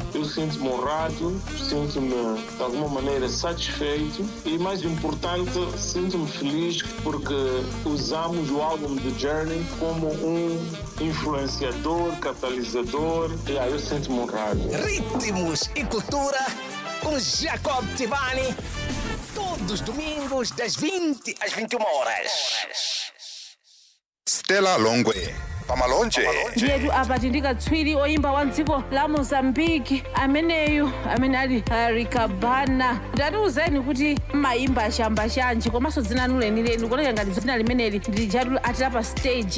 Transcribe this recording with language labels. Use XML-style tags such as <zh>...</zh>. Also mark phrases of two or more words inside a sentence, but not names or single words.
<pt>Eu sinto-me honrado, sinto-me de alguma maneira satisfeito e, mais importante, sinto-me feliz porque usamos o álbum The Journey como um influenciador, catalisador. Eu sinto-me honrado. Ritmos e cultura com Jacob Tivani, todos os domingos das 20 às 21 horas. Stella Longwe. Pamalonje.</pt> <ny>Ndiyedu apa tindikatswiri oimba wa dziko la Mozambique ameneyu amene ali Ricabana. Ndatiuzeni kuti maimba ashamba shanji komanso dzina lanu lenileni koleka ngati dzina limeneli ndilijatu atila pa stage.</ny>